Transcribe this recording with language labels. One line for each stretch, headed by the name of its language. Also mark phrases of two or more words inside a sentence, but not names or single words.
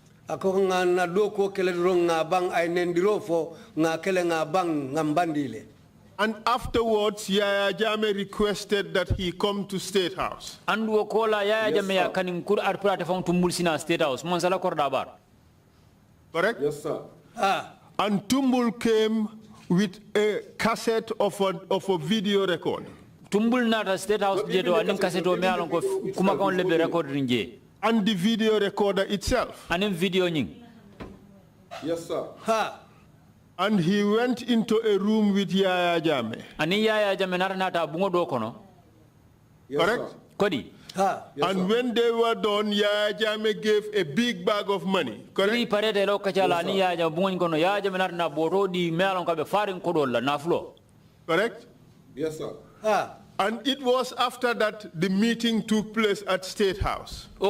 English: And afterwards, Yaya Jame requested that he come to State House. And correct? Yes, sir. And Tumbul came with a cassette of a video record.
Mandingo: Tumbul nata State House jeto anim cassette o me alon ko kuma kon lebe record rinje.
English: And the video recorder itself.
Mandingo: Anim video nying.
English: Yes, sir. And he went into a room with Yaya Jame.
Mandingo: Ani Yaya Jame nata bungo do kono.
English: Correct? Sir.
Mandingo: Kodi.
English: Yes, and when they were done, Yaya Jame gave a big bag of money. Correct? Yes, correct? Yes, sir. And it was after that the meeting took place at State House.